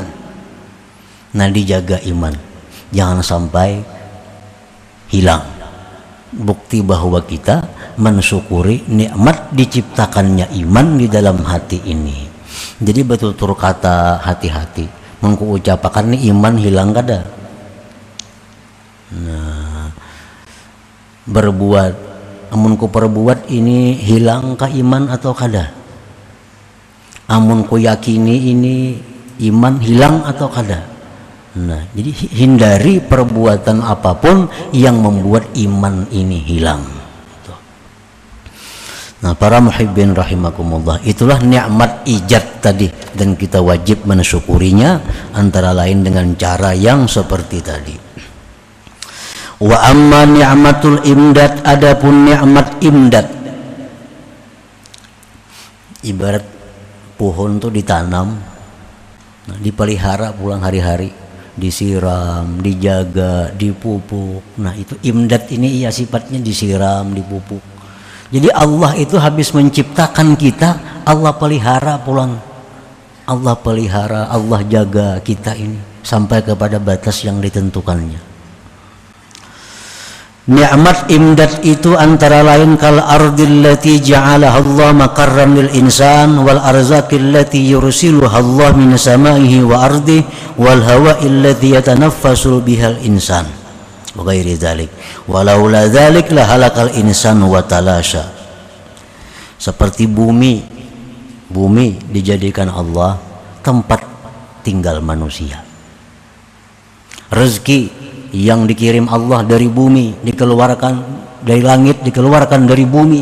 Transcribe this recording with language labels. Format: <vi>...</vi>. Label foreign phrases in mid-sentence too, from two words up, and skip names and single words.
<id>Nah, dijaga iman, jangan sampai hilang. Bukti bahwa kita mensyukuri nikmat diciptakannya iman di dalam hati ini. Jadi betul-betul kata hati-hati,</id> <bjn>mengku ucapakan ini iman hilang kada. Nah, berbuat, amun ku perbuat ini hilang ka iman atau kada? Amun ku yakini ini iman hilang atau kada?</bjn> <id>Nah, jadi hindari perbuatan apapun yang membuat iman ini hilang. Nah, para</id> <ar>محبين رحمكم الله,</ar> <id>itulah nikmat ijad tadi, dan kita wajib mensyukurinya antara lain dengan cara yang seperti tadi.</id> <ar>وأما نعمة الإمداد,</ar> <id>adapun nikmat imdad, ibarat pohon tuh ditanam, nah, dipelihara pulang hari-hari, disiram, dijaga, dipupuk. Nah, itu imdad ini iya sifatnya disiram, dipupuk. Jadi Allah itu habis menciptakan kita, Allah pelihara pulang. Allah pelihara, Allah jaga kita ini sampai kepada batas yang ditentukannya.</id> <ar>نعمة الإمداد</ar> <id>itu antara lain</id> <ar>كالأرض التي جعلها الله مقرا للإنسان، والأرزاق التي يرسلها الله من سمائه وأرضه، والهواء التي يتنفس به الإنسان، وغير ذلك. ولولا ذلك لهلك الإنسان وتلاشى.</ar> <id>Seperti bumi dijadikan Allah tempat tinggal manusia. Rezeki yang dikirim Allah dari bumi, dikeluarkan dari langit, dikeluarkan dari bumi.</id>